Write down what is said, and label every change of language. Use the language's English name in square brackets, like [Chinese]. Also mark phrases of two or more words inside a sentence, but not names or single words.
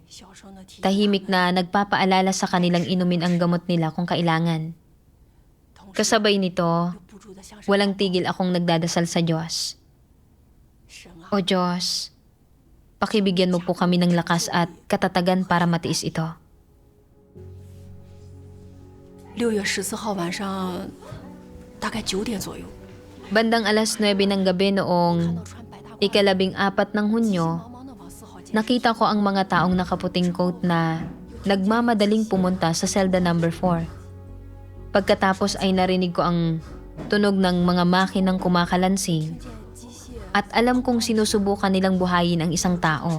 [Filipino] Tahimik na nagpapaalala sa kanilang inumin ang gamot nila kung kailangan. Kasabay nito, walang tigil akong nagdadasal sa Diyos. O Diyos, pakibigyan mo po kami ng lakas at katatagan para matiis ito. [Chinese] 6 月14号晚上大概9点左右， [Filipino] Bandang 9:00 ng gabi noong Ika-14 ng Hunyo, nakita ko ang mga taong nakaputing coat na nagmamadaling pumunta sa selda number 4. Pagkatapos ay narinig ko ang tunog ng mga makinang kumakalansing at alam kong sinusubukan nilang buhayin ang isang tao.